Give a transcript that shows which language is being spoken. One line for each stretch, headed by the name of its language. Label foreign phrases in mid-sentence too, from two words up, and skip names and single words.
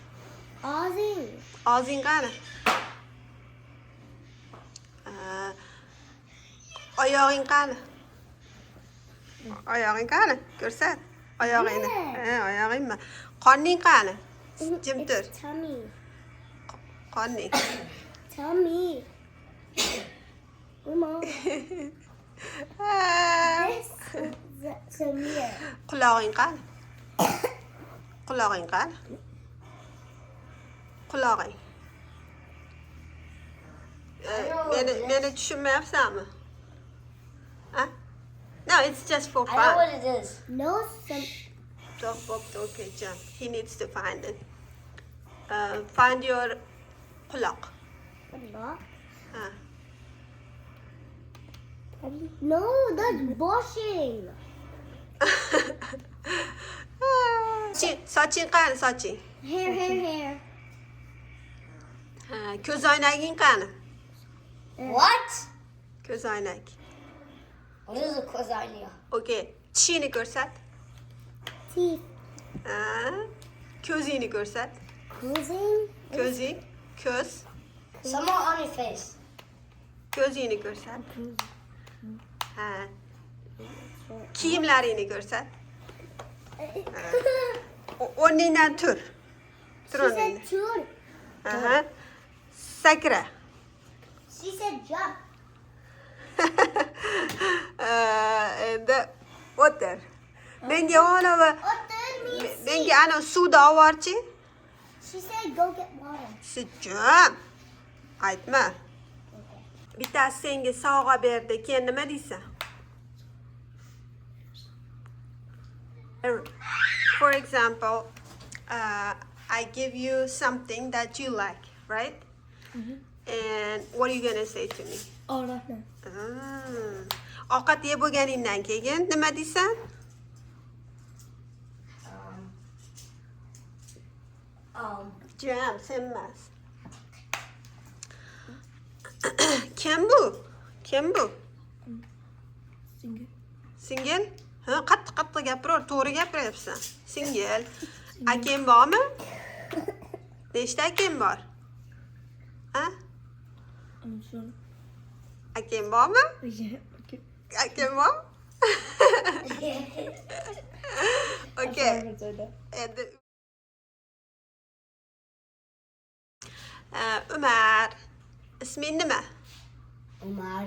Uzbek: Ozing. Og'zing qani? oyog'ing qani? Oyog'ing qani? Ko'rsat. Oyog'ingni. Ha, oyog'ingmi? Qorning qani? Jim tur.
English: It's tummy.
Uzbek: Qorning.
English: Tummy. Mama.
Uzbek: Ha.
English: This is Samir.
Uzbek: Qulog'ing qani? Qulog'ing qani? Qulog'ing. Meni tushunmayapsanmi? Ha?
English: No, it's just for I know what fun. it is. No, some. Okay, Jim. He needs to find it. Find your quloq. What?
Uzbek: Ha.
English: No, that's washing.
Uzbek: Soching qani, soching?
English: Hair.
Uzbek: Ha, ko'zoynaging qani?
English: What?
Uzbek: Ko'zoynak.
English: What is a quasania?
Uzbek: Okay, tishingni ko'rsat.
English: Teeth.
Uzbek: Ha. Ko'zingni ko'rsat.
English: Cruising.
Uzbek: Ko'zing, ko'z,
English: Somewhere on your face.
Uzbek: ko'zingni ko'rsat. Ha. Kiyimlaringni ko'rsat. O'rningdan tur. Tur
English: She
Uzbek: o'rningdan.
English: said tune.
Uzbek: Aha. Sakra.
English: She said jump.
Uzbek: Endi o'tir. Menga ana
English: means
Uzbek: menga ana suvda oborchi.
English: She said go get water.
Uzbek: Sijjim. Aytma. Bittasi senga sovg'a berdi. Keyin nima deysan?
English: For example, I give you something that you like, right? And what are you going to say to me? Oh, no.
Uzbek: Ovqat yeb bo'lganingdan keyin nima deysan? Jam, sen emas. Kim bu? Singil? Ha, qattiq gapir, to'g'ri gapiryapsan. Singil. Akang bormi? Nechta akang bor? Ha?
English: I'm sorry.
Uzbek: Akang bormi?
English: Yeah, okay.
Uzbek: Akang bor? Okay. Endi Umar, isming nima? Umar.